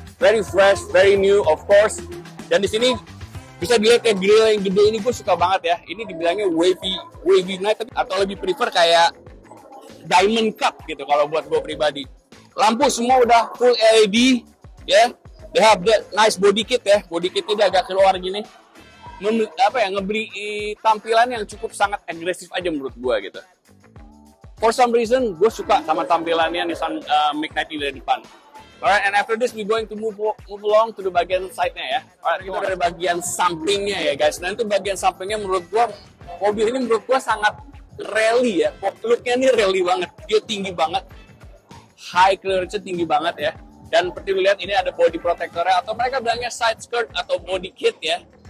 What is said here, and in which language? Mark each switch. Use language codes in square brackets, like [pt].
[en] Very fresh, very new of course. [id] Dan di sini bisa dilihat ya, grill yang gede ini gue suka banget ya. Ini dibilangnya wavy night atau lebih prefer kayak diamond cup gitu kalau buat gue pribadi. Lampu semua udah full LED ya. [en] They have that nice body kit [id] ya. Body kitnya dia agak keluar gini. Ngeberi tampilan yang cukup sangat agresif aja menurut gue gitu. [en] For some reason [id] gue suka sama tampilannya Nissan Make Night ini dari depan. [en] Alright, and after this we going to move along to the [id] bagian side-nya ya. Alright, kita ada bagian sampingnya ya guys. Dan itu bagian sampingnya menurut gua, mobil ini menurut gua sangat rally ya. Look-nya ini rally banget. Dia tinggi banget. High clearance tinggi banget ya. Dan seperti lu lihat ini ada body protector-nya atau mereka bilangnya side skirt atau body kit ya.